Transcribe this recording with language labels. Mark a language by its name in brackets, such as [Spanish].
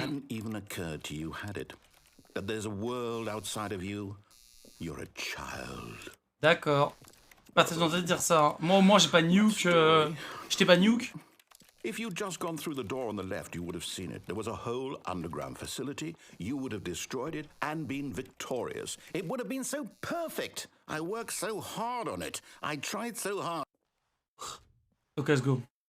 [English] Hadn't even occurred to you, had it? That there's a world outside of you. You're a child. [French] D'accord. Pas très tenté de dire ça. Hein. Moi au moins j'ai pas nuke. J'étais pas nuke. [English] If you'd just gone through the door on the left, you would have seen it. There was a whole underground facility. You would have destroyed it and been victorious. It would have been so perfect. I worked so hard on it. I tried so hard. Okay, let's go.